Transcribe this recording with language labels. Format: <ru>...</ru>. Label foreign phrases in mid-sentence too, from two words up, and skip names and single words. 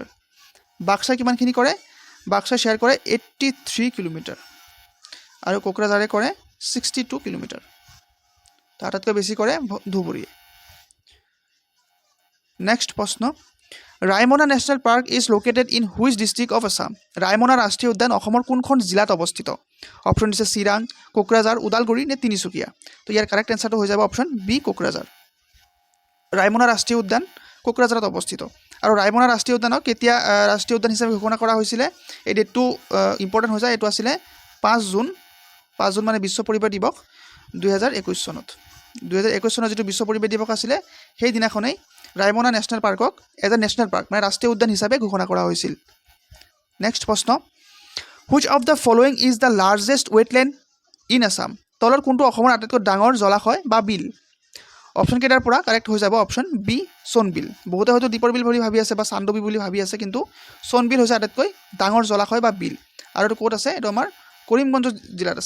<as>বাক্সাই কিমানখিনি কৰে? বাক্সাই শ্বেয়াৰ কৰে 83 কিলোমিটাৰ। আৰু কোকৰাঝাৰে কৰে 62 কিলোমিটাৰ। আটাইতকৈ বেছি কৰে ধুবুৰীয়ে। নেক্সট প্ৰশ্ন,</as> <en>Raimona National Park is located in which district of Assam?</en> <as>ৰায়মনা ৰাষ্ট্ৰীয় উদ্যান অসমৰ কোনখন জিলাত অৱস্থিত? অপশ্যন দিছে চিৰাং, কোকৰাঝাৰ, ওদালগুৰি নে তিনিচুকীয়া। তো ইয়াৰ কাৰেক্ট এনচাৰটো হৈ যাব অপশ্যন বি কোকৰাঝাৰ। ৰায়মনা ৰাষ্ট্ৰীয় উদ্যান কোকৰাঝাৰত অৱস্থিত। আৰু ৰায়মনা ৰাষ্ট্ৰীয় উদ্যানক কেতিয়া ৰাষ্ট্ৰীয় উদ্যান হিচাপে ঘোষণা কৰা হৈছিলে? এই ডেটটো ইম্পৰ্টেণ্ট হৈ যায়। এইটো আছিলে 5 জুন মানে বিশ্ব পৰিৱেশ দিৱস 2021 চনত। 2021 চনত যিটো বিশ্ব পৰিৱেশ দিৱস আছিলে, সেই দিনাখনেই ৰায়মনা নেশ্যনেল পাৰ্কক</as> <en>as a national park</en> <as>মানে ৰাষ্ট্ৰীয় উদ্যান হিচাপে ঘোষণা কৰা হৈছিল। নেক্সট প্ৰশ্ন,</as> <en>Which of the following is the largest wetland in Assam?</en> <as>তলৰ কোনটো অসমৰ আটাইতকৈ ডাঙৰ জলাশয় বা বিল? অপশ্যন কেইটাৰ পৰা কাৰেক্ট হৈ যাব অপশ্যন বি সোণবিল। বহুতে হয়তো দীপৰ বিল বুলি ভাবি আছে বা চান্দবী বুলি ভাবি আছে, কিন্তু সোণবিল হৈছে আটাইতকৈ ডাঙৰ জলাশয় বা বিল। আৰু এইটো ক'ত আছে? এইটো আমাৰ কৰিমগঞ্জ জিলাত আছে।</as>